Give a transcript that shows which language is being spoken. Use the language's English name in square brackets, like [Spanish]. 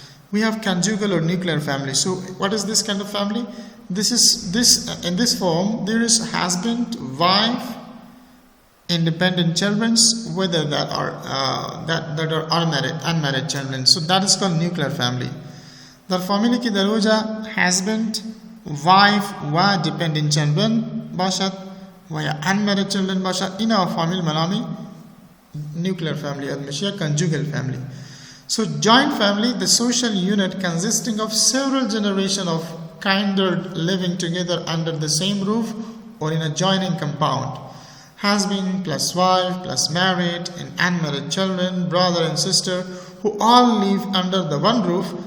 [English] We have conjugal or nuclear family. So what is this kind of family? In this form there is husband, wife independent children, whether that are unmarried children. So that is called nuclear family. [Persian] در فامیلی که در اوجا [English] husband, wife [Persian] و [English] dependent children [Persian] باشد و یا [English] unmarried children [Persian] باشد، اینا فامیل منامی [English] nuclear family [Persian] یاد میشه یا [English] conjugal family. So joint family, the social unit consisting of several generations of kindred living together under the same roof or in a joining compound. Husband plus wife plus married and unmarried children, brother and sister, who all live under the one roof.